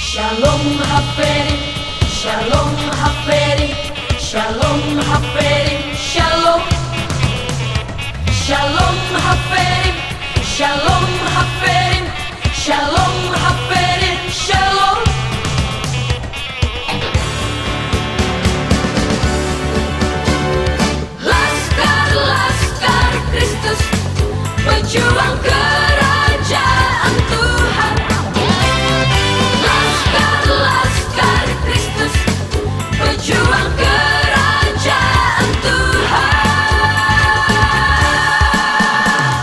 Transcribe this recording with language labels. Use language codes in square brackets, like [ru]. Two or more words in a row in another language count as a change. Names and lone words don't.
[he] שלום הפרים, שלום הפרים, שלום הפרים, שלום. שלום הפרים, שלום הפרים, שלום הפרים, שלום. [id] Laskar-laskar Kristus berjuang kerajaan Tuhan. Laskar-laskar Kristus berjuang kerajaan Tuhan.